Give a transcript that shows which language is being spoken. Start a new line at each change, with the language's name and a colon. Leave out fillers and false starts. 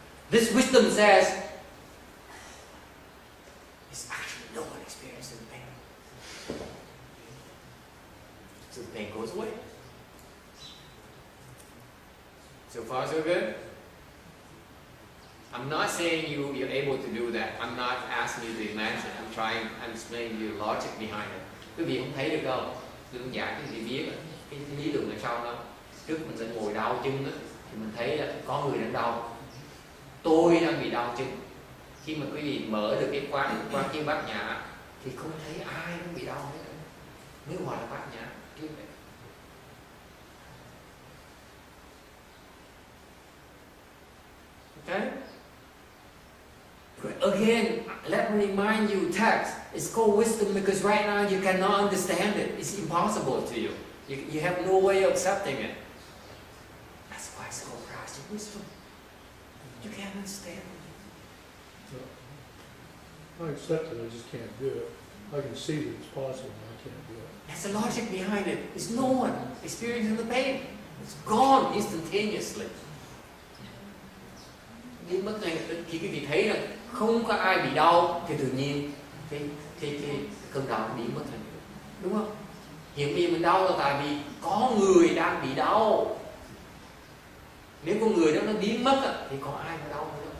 English: This wisdom says, it's actually no one experiencing the pain. So the pain goes away. So far, so good? I'm not saying you're able to do that. I'm not asking you to imagine. I'm explaining you the logic behind it.
Vietnamese: Quý vị không thấy được đâu? Đơn giản cái gì biết cái lý luận là sao đó. Trước mình sẽ ngồi đau chân đó, thì mình thấy là có người đang đau. Tôi đang bị đau chân. Khi mà quý vị mở được cái quán chiếu bát nhã thì không thấy ai cũng bị đau hết. Nếu gọi là bát nhã trước đây.
English: Okay? Again, let me remind you, text. It's called wisdom because right now you cannot understand it. It's impossible to you. You have no way of accepting it. That's why it's called practice wisdom. You can't understand it. I accept it, I just can't do it. I can see that it's possible, but I can't do it. That's the logic behind it. It's no one experiencing the pain. It's gone instantaneously.
Vietnamese: Biến mất ngay khi quý vị thấy rằng không có ai bị đau thì tự nhiên cái cơn đau biến mất ngay, đúng không? Hiện bây giờ mình đau là tại vì có người đang bị đau. Nếu con người đó nó biến mất thì có ai mà đau nữa?